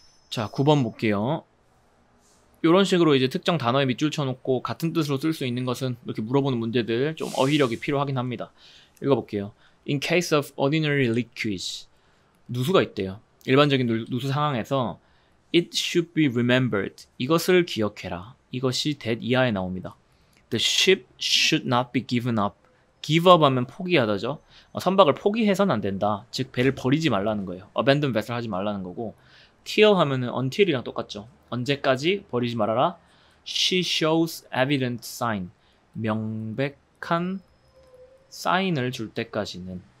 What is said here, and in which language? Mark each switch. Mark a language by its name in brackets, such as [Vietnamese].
[Korean] 자, 9번 볼게요. 이런 식으로 이제 특정 단어에 밑줄 쳐놓고 같은 뜻으로 쓸 수 있는 것은 이렇게 물어보는 문제들 좀 어휘력이 필요하긴 합니다. 읽어볼게요. [English] In case of ordinary leakage. [Korean] 누수가 있대요. 일반적인 누수 상황에서 [English] It should be remembered. [Korean] 이것을 기억해라. 이것이 that 이하에 나옵니다. [English] The ship should not be given up. [Korean] give up 하면 포기하다죠. 선박을 포기해서는 안 된다. 즉 배를 버리지 말라는 거예요. [English] abandon vessel [Korean] 하지 말라는 거고, till 하면은 until이랑 똑같죠. 언제까지 버리지 말아라. [English] She shows evident sign. [Korean] 명백한 사인을 줄 때까지는.